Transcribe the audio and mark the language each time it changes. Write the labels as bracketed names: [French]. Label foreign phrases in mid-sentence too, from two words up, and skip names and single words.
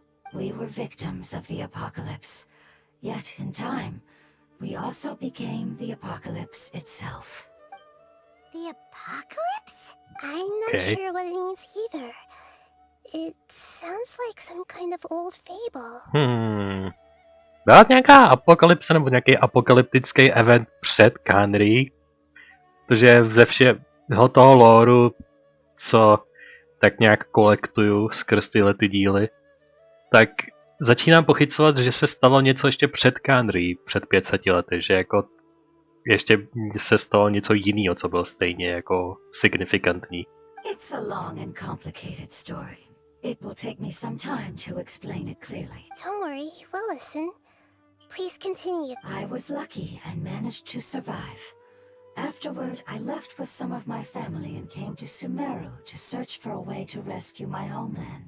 [English] We were victims of the apocalypse, yet in time, we also became the apocalypse itself. The apocalypse? I'm not Okay. sure what it means either. It sounds like some kind of old fable. [Czech] Byla nějaká apokalypse nebo nějaký apokalyptický event před Kanri? Protože ze všeho toho lóru, co tak nějak kolektuju skrz tyhle ty díly, tak začínám pochycovat, že se stalo něco ještě před Kanri, před 500 lety, že jako ještě se stalo něco jiného, co bylo stejně jako signifikantní. [English] It's a long and complicated story. It will take me some time to explain it clearly. Don't worry, we'll listen. Please continue. I was lucky and managed to survive. Afterward, I left with some of my family and came to Sumeru to search for a way to rescue my homeland.